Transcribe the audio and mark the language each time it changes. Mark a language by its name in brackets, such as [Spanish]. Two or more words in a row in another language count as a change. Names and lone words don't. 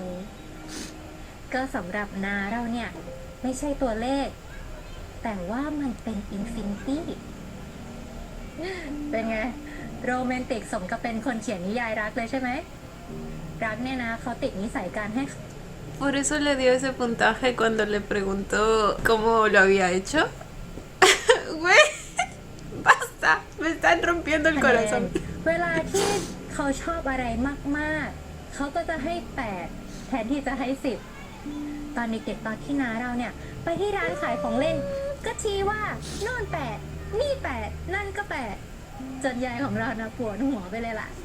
[Thai] ก็สำหรับนาเราเนี่ยไม่ใช่ตัวเลข แต่ว่ามันเป็นอินฟินิตี้ เป็นไง โรแมนติกสมกับเป็นคนเขียนนิยายรักเลยใช่ไหม รักเนี่ยนะเขาติดนิสัยการให้ [Spanish] Por eso le dio ese puntaje cuando le preguntó cómo lo había hecho. Güey, basta, me están rompiendo el corazón. [Thai] เวลาที่เขาชอบอะไรมากๆ เขาก็จะให้ 8 แทนที่จะให้ 10 ตอนเด็กๆตอนที่น้าเราเนี่ย ไปที่ร้านขายของเล่น ก็ชี้ว่าโน่น8 นี่ 8 นั่นก็ 8 จนยายของเรานะปวดหัวไปเลยล่ะ